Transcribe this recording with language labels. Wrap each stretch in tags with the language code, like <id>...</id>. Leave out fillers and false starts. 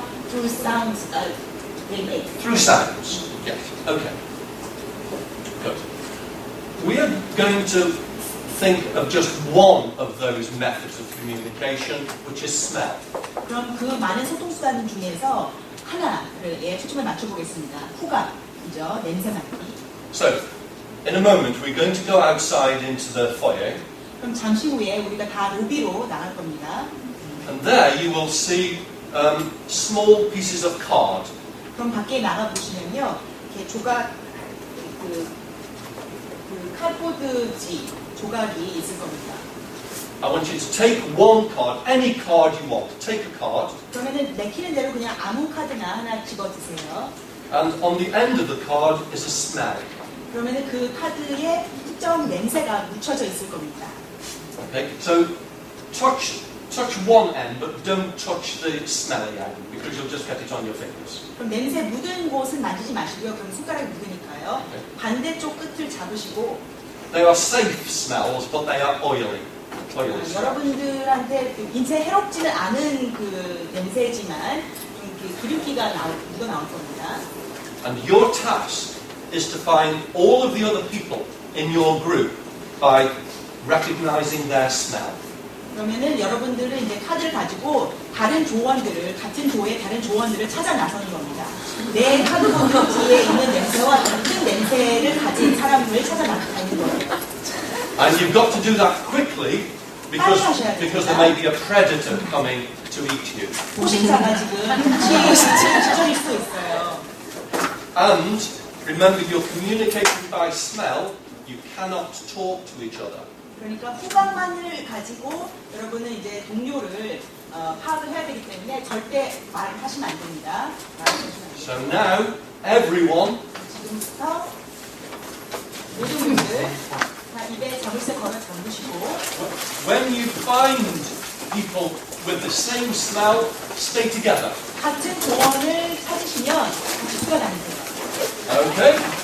<en>Through sounds, they make. Through sounds. Yes. Okay. Good. We are going to think of just one of those methods of communication, which is smell.</en> <ko>그럼 그 많은 소통 수단 중에서 하나를 초점을 맞춰보겠습니다. 후각이죠. 냄새 맡기.</ko> <en>So, in a moment, we're going to go outside into the foyer,</en> <ko>그럼 잠시 후에 우리가 다 로비로 나갈 겁니다.</ko> <en>and there you will see small pieces of card.</en> <ko>그럼 밖에 나가 보시면요, 이렇게 조각 그 카드보드지 조각이 있을 겁니다.</ko> <en>I want you to take one card, any card you want. Take a card,</en> <ko>그러면은 내키는 대로 그냥 아무 카드나 하나 집어주세요.</ko> <en>and on the end of the card is a smell.</en> <ko>그러면은 그 카드에 특정 냄새가 묻혀져 있을 겁니다.</ko> <en>Okay, so touch one end, but don't touch the smelly end because you'll just get it on your fingers.</en> <ko>그럼 냄새 묻은 곳은 만지지 마시고요. 그럼 손가락이 묻으니까요. 반대쪽 끝을 잡으시고</ko> <en>They are safe smells, but they are oily. Oily smells.</en> <ko>여러분들한테 인체 해롭지는 않은 그 냄새지만 좀 기름기가 묻어 나올 겁니다.</ko> <en>And your task is to find all of the other people in your group by recognizing their smell.</en> <ko>그러면은 여러분들은 이제 카드를 가지고 다른 조원들을 같은 조의 다른 조원들을 찾아 나서는 겁니다. 내 카드보드지에 있는 냄새와 같은 냄새를 가진 사람을 찾아 나서는 거예요.</ko> <en>And you've got to do that quickly because there may be a predator coming to eat you.</en> <ko>포식자가 지금 지정일 수도 있어요.</ko> <en>And remember, you're communicating by smell. You cannot talk to each other.</en> <ko>그러니까 후각만을 가지고 여러분은 이제 동료를 파악을 해야 되기 때문에 절대 말하시면 안 됩니다.</ko> <en>So now, everyone,</en> <ko>지금부터 모든 분들 다 입에 자물쇠 걸어 잠그시고</ko> <en>when you find people with the same smell, stay together.</en> <ko>같은 조언을 찾으시면 같이 뛰어다니세요.</ko> <en>Okay?</en>